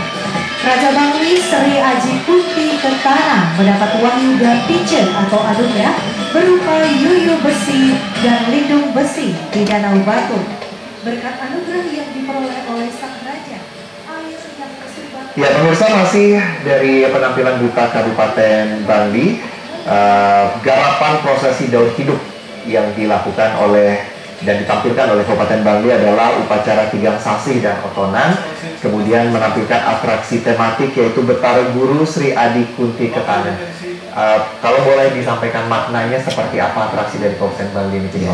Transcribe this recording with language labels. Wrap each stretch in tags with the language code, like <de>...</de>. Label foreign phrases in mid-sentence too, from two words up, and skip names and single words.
<id>Raja Bangli Sri Aji Kunti Ketana mendapat wahyu dan pijen atau anugerah berupa yuyu besi dan lindung besi di Danau Batur. Berkat anugerah yang diperoleh oleh sang raja, air yang tersumbat. Ya pemirsa, masih dari penampilan Duta Kabupaten Bangli, garapan prosesi daun hidup yang dilakukan oleh dan ditampilkan oleh Kabupaten Bangli adalah upacara Tigang Sasih dan Otonan, kemudian menampilkan atraksi tematik yaitu Betara Guru Sri Adi Kunti Ketana. Kalau boleh disampaikan maknanya seperti apa atraksi dari Kabupaten Bangli ini, Cino?</id>